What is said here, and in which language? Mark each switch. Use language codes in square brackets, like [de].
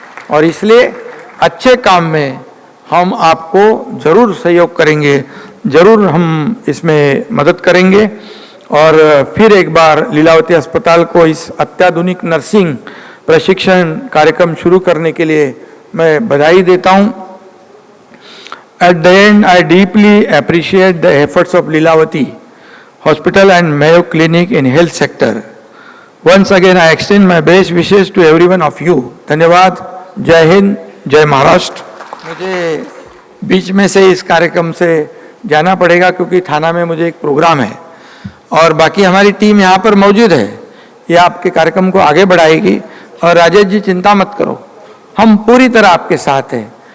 [hi] और इसलिए अच्छे काम में हम आपको जरूर सहयोग करेंगे, जरूर हम इसमें मदद करेंगे। और फिर एक बार लीलावती अस्पताल को इस अत्याधुनिक नर्सिंग प्रशिक्षण कार्यक्रम शुरू करने के लिए मैं बधाई देता हूं। [en] At the end, I deeply appreciate the efforts of Lilavati Hospital and Mayo Clinic in health sector. Once again, I extend my best wishes to every one of you. [hi] धन्यवाद। जय हिंद, जय महाराष्ट्र। मुझे बीच में से इस कार्यक्रम से जाना पड़ेगा क्योंकि थाना में मुझे एक प्रोग्राम है और बाकी हमारी टीम यहाँ पर मौजूद है, ये आपके कार्यक्रम को आगे बढ़ाएगी। और राजेश जी चिंता मत करो, हम पूरी तरह आपके साथ हैं।